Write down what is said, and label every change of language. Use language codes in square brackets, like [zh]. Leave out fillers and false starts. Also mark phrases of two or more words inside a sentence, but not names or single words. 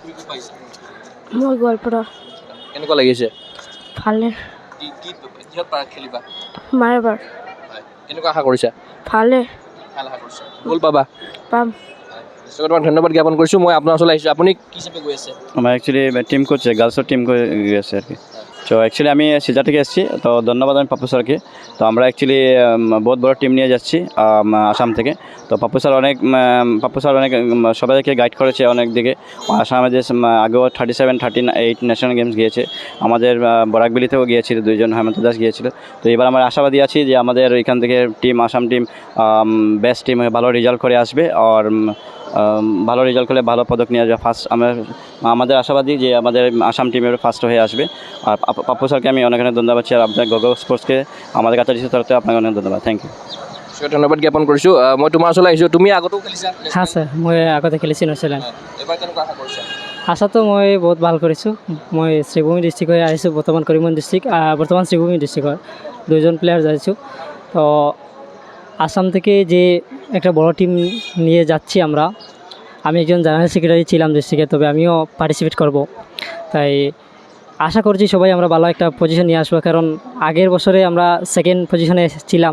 [as] মই গোৱালপাৰা। কেনেকুৱা লাগিছে? ভালে। কিহত পাৰা খেলিবা? মাৰবাৰ। কেনেকুৱা আশা কৰিছা? ভালে। ভাল আশা কৰিছা। গ'ল পাবা? পাম। তোমাক ধন্যবাদ জ্ঞাপন কৰিছোঁ। মই আপোনাৰ ওচৰলৈ আহিছোঁ। আপুনি কি হিচাপে গৈ আছে? [bn] আমার অ্যাকচুয়ালি [en] team coach girls' team [bn] গেছে আর কি। তো অ্যাকচুয়ালি আমি সিজা থেকে এসেছি, তো ধন্যবাদ আমি পাপ্পু স্যারকে। তো আমরা অ্যাকচুয়ালি বহুত বড় টিম নিয়ে যাচ্ছি আসাম থেকে। তো পাপ্পু স্যার অনেক সবাইকে গাইড করেছে অনেক দিকে। আসামে যে আগেও 37, 38 ন্যাশনাল গেমস গিয়েছে, আমাদের বরাকবেলিতেও গিয়েছিল, 2 জন হেমন্ত দাস গিয়েছিল। তো এবার আমরা আশাবাদী আছি যে আমাদের এখান থেকে আসাম [en] team best team [bn] ভালো রেজাল্ট করে আসবে, আর ভালো রেজাল্ট করলে ভালো পদক নিয়ে আসবে। আমাদের আশাবাদী যে আমাদের আসাম টিমের ফার্স্ট হয়ে আসবে। আর পাপ্পু স্যারকে আমি অনেক অনেক ধন্যবাদ দিচ্ছি, আর আপনার গগো স্পোর্টসকে আমাদের কাছে তরফে আপনাকে অনেক ধন্যবাদ। [en] thank you. [as] ধন্যবাদ জ্ঞাপন কৰিছোঁ। মই তোমাৰ ওচৰলৈ আহিছোঁ। তুমি আগতেও খেলিছা? হা ছাৰ, মই আগতে খেলিছোঁ নিউজিলেণ্ড। এবাৰ কেনেকুৱা আশা কৰিছা? আশাটো মই বহুত ভাল কৰিছোঁ। মই শ্ৰীভূমি ডিষ্ট্ৰিক্ট হৈ আহিছোঁ, বৰ্তমান কৰিমগঞ্জ ডিষ্ট্ৰিক্ট, [bn] বর্তমান শ্রীভূমি ডিস্ট্রিক্টর 2 জন প্লেয়ার যাচ্ছি। তো আসাম থেকে যে একটা বড় টিম নিয়ে যাচ্ছি আমরা, আমি একজন [en] general secretary [bn] ছিলাম ডিস্ট্রিক্টে, তবে আমিও পার্টিসিপেট করব। তাই আশা করছি সবাই আমরা ভালো একটা পজিশন নিয়ে আসবো, কারণ আগের বছরে আমরা 2nd পজিশনে ছিলাম।